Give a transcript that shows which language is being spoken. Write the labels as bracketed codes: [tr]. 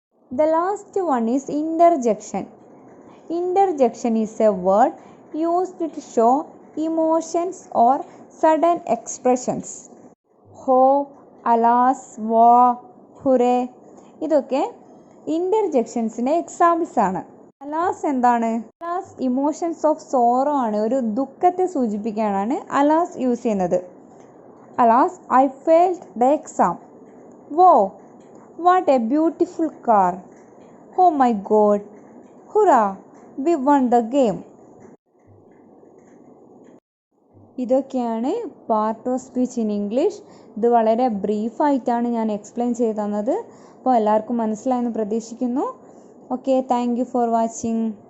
[en] The last one is interjection. Interjection is a word used to show emotions or sudden expressions. Ho, alas, wa, hooray, [ml] ഇതൊക്കെ ഇൻ്റർജെക്ഷൻസിൻ്റെ examples ആണ്. Alas എന്താണ്? Alas [en] emotions of sorrow [ml] ആണ്. ഒരു ദുഃഖത്തെ സൂചിപ്പിക്കാനാണ് alas use ചെയ്യുന്നത്. [en] Alas I failed the exam. Wow, what a beautiful car. Oh my god, hurrah, we won the game. [ml] ഇതൊക്കെയാണ് [en] Part of speech in English. [ml] ഇത് വളരെ ബ്രീഫായിട്ടാണ് ഞാൻ എക്സ്പ്ലെയിൻ ചെയ്ത് തന്നത്. അപ്പോൾ എല്ലാവർക്കും മനസ്സിലായെന്ന് പ്രതീക്ഷിക്കുന്നു. [en] Okay, thank you for watching.